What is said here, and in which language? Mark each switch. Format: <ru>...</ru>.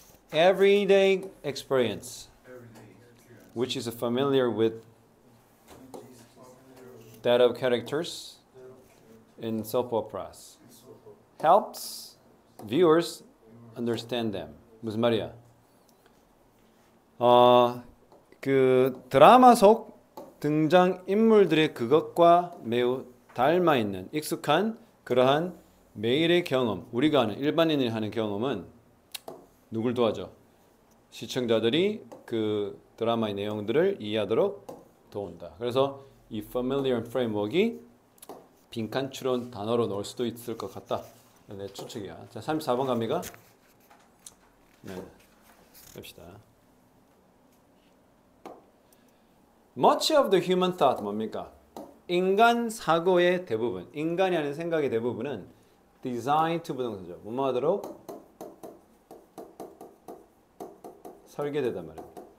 <en>Everyday experience, which is familiar with that of characters in soap operas, helps viewers understand them.</en> <ko>무슨 말이야? 그 드라마 속 등장 인물들의 그것과 매우 닮아 있는 익숙한 그러한 매일의 경험, 우리가 하는 일반인이 하는 경험은 누굴 도와줘? 시청자들이 그 드라마의 내용들을 이해하도록 도운다. 그래서 이</ko> <en>familiar framework</en> <ko>이 빈칸 추론 단어로 넣을 수도 있을 것 같다. 내 추측이야. 자, 34번 갑니까? 네, 봅시다.</ko> <en>Much of the human thought</en> <ko>뭡니까? 인간 사고의 대부분, 인간이 하는 생각의 대부분은</ko> <en>designed to</en> <ko>부동사죠. 뭐뭐 하도록? 설계되단 말입니다.</ko>